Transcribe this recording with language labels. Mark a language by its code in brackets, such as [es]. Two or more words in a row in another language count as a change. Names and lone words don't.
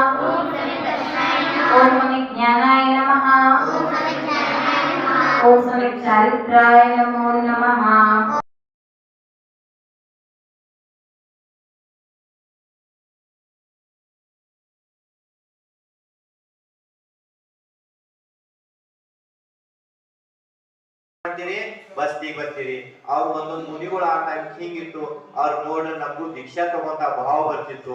[sa] ओम ज्ञानाय नमः. ओम समित चारित्राय नमो नमः. [kn] ಬಸ್ತಿಗೆ ಬರ್ತೀರಿ, ಅವ್ರು ಒಂದೊಂದು ಮುನಿಗಳು ಆ ಟೈಮ್ ಹಿಂಗಿತ್ತು, ಅವ್ರು ನೋಡ್ರಿ ನಮಗೂ ದೀಕ್ಷಾ ತಗೊಂತ ಭಾವ ಬರ್ತಿತ್ತು.